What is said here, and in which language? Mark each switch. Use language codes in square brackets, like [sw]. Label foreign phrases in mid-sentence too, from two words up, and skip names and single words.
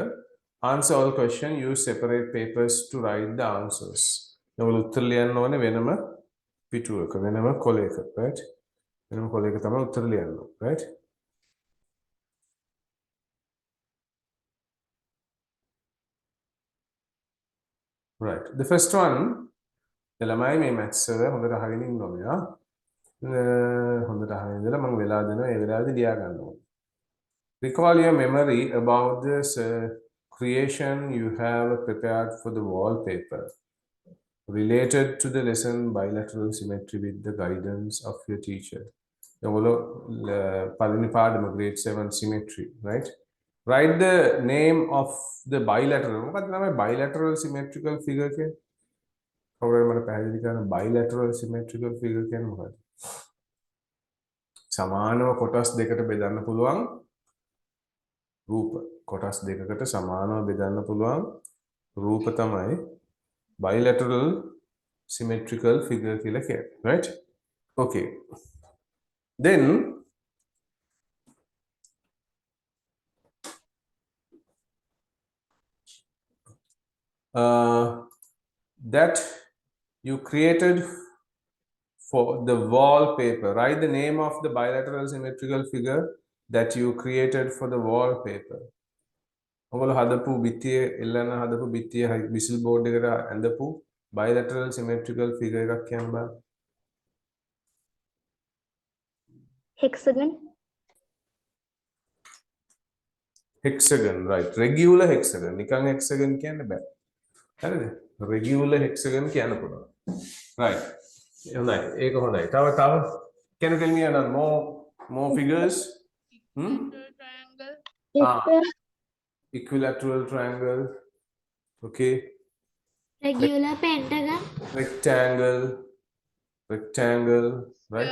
[en] Answer all question. Use separate papers to write the answers. [si] ඔයාලා උත්තර ලියන්න ඕනේ වෙනම පිටුවක වෙනම කොලයක, right? වෙනම කොලයක තමයි උත්තර ලියන්න ඕනේ, [en] right? Right. The first one, [si] ළමයි මේ maths එක හොඳට අහගෙන ඉන්න ඕනේ ආ. හොඳට අහගෙන ඉඳලා මම වෙලා දෙනවා ඒ වෙලාවේදී ලියා ගන්න ඕනේ. [en] Recall your memory about this creation you have prepared for the wallpaper related to the lesson bilateral symmetry with the guidance of your teacher. [si] ඔයගොල්ලෝ පළවෙනි පාඩම [en] grade 7 symmetry, [si] right? [en] Write the name of the bilateral. [si] මොකක්ද තමයි [en] bilateral symmetrical figure [si] කියන්නේ? කවුරුහරි මට පැහැදිලි කරන්න [en] bilateral symmetrical figure [si] කියන්නේ මොකක්ද? සමානව කොටස් දෙකට බෙදන්න පුළුවන් රූප. කොටස් දෙකකට සමානව බෙදන්න පුළුවන් රූප තමයි [en] bilateral symmetrical figure [si] කියලා කියන්නේ, [en] right? Okay. Then that you created for the wallpaper. Write the name of the bilateral symmetrical figure that you created for the wallpaper. [si] ඔගොල්ලෝ හදපු බිත්තියේ එල්ලන හදපු බිත්තියේ [en] visual board [si] එකට ඇඳපු [en] bilateral symmetrical figure [si] එකක් කියන්න බෑ. [en] Hexagon. Hexagon, right. Regular hexagon. [si] නිකන් hexagon කියන්න බෑ. හරිද? [en] Regular hexagon [si] කියන්න පුළුවන්. [en] Right. [si] හොඳයි. ඒක හොඳයි. [en] තව can you tell me another more figures? Triangle. Equilateral triangle. Okay. Regular pentagon. Rectangle. Right?